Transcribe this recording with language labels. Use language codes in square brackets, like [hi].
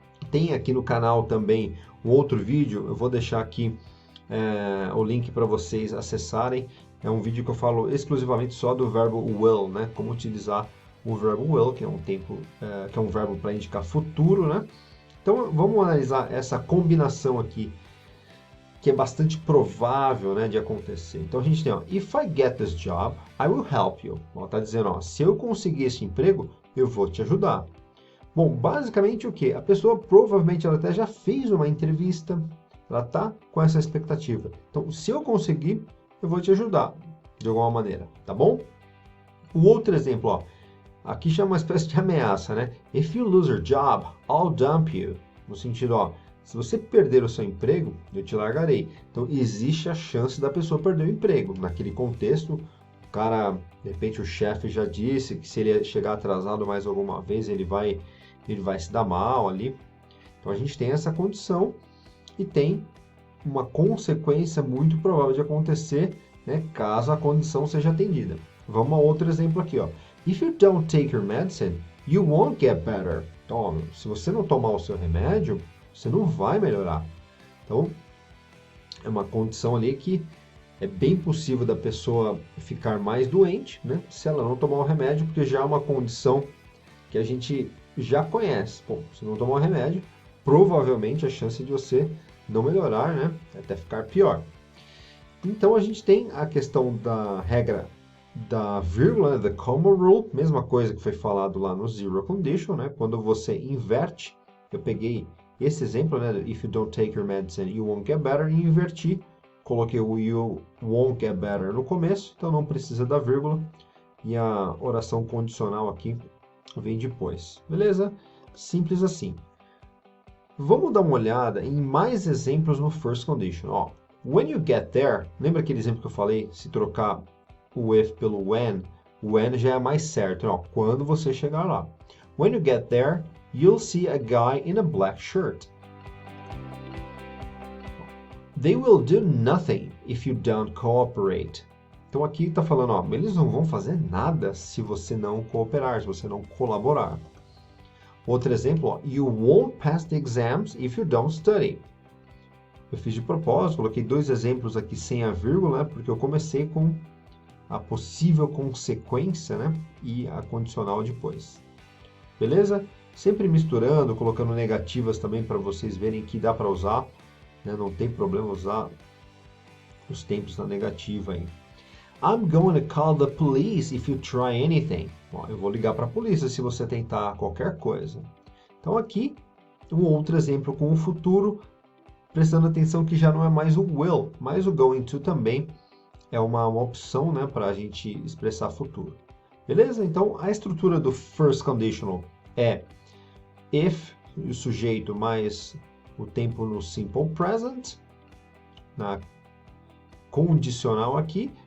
[pt] Tem aqui no canal também um outro vídeo, eu vou deixar aqui o link para vocês acessarem. É um vídeo que eu falo exclusivamente só do verbo will, né, como utilizar o verbo will, que é um tempo, que é um verbo para indicar futuro, né. Então vamos analisar essa combinação aqui, que é bastante provável, né, de acontecer. Então a gente tem, ó, [en] if I get this job, I will help you. [pt] Está dizendo, ó, se eu conseguir esse emprego, eu vou te ajudar. Bom, basicamente o que? A pessoa provavelmente ela até já fez uma entrevista, ela está com essa expectativa. Então, se eu conseguir, eu vou te ajudar de alguma maneira, tá bom? O outro exemplo, ó, aqui já é uma espécie de ameaça, né? [en] If you lose your job, I'll dump you. [pt] No sentido, ó, se você perder o seu emprego, eu te largarei. Então, existe a chance da pessoa perder o emprego. Naquele contexto, o cara, de repente, o chefe já disse que se ele chegar atrasado mais alguma vez, ele vai se dar mal ali. Então, a gente tem essa condição e tem uma consequência muito provável de acontecer, né, caso a condição seja atendida. Vamos a outro exemplo aqui, ó. [en] If you don't take your medicine, you won't get better. [pt] Então, se você não tomar o seu remédio, você não vai melhorar. Então, é uma condição ali que é bem possível da pessoa ficar mais doente, né, se ela não tomar o remédio, porque já é uma condição que a gente já conhece. Bom, se não tomar o remédio, provavelmente a chance de você não melhorar, né? Até ficar pior. Então a gente tem a questão da regra da vírgula, né? [en] The comma rule, [pt] mesma coisa que foi falado lá no zero condition, né? Quando você inverte, eu peguei esse exemplo, né? [en] If you don't take your medicine, you won't get better, [pt] e inverti, coloquei o [en] you won't get better [pt] no começo, então não precisa da vírgula, e a oração condicional aqui vem depois, beleza? Simples assim. Vamos dar uma olhada em mais exemplos no first condition. Ó, [en] when you get there, [pt] lembra aquele exemplo que eu falei? Se trocar o if pelo when, o when já é mais certo. Ó, quando você chegar lá. [en] When you get there, you'll see a guy in a black shirt. They will do nothing if you don't cooperate. [pt] Então aqui está falando, ó, eles não vão fazer nada se você não cooperar, se você não colaborar. Outro exemplo, ó, [en] you won't pass the exams if you don't study. [pt] Eu fiz de propósito, coloquei dois exemplos aqui sem a vírgula, né, porque eu comecei com a possível consequência, né, e a condicional depois. Beleza? Sempre misturando, colocando negativas também para vocês verem que dá para usar, né, não tem problema usar os tempos na negativa aí. [en] I'm going to call the police if you try anything. [pt] Ó, eu vou ligar para a polícia se você tentar qualquer coisa. Então aqui, um outro exemplo com o futuro, prestando atenção que já não é mais o will, mas o going to também é uma opção, né, para a gente expressar futuro. Beleza? Então a estrutura do first conditional é if, o sujeito mais o tempo no simple present, na condicional aqui.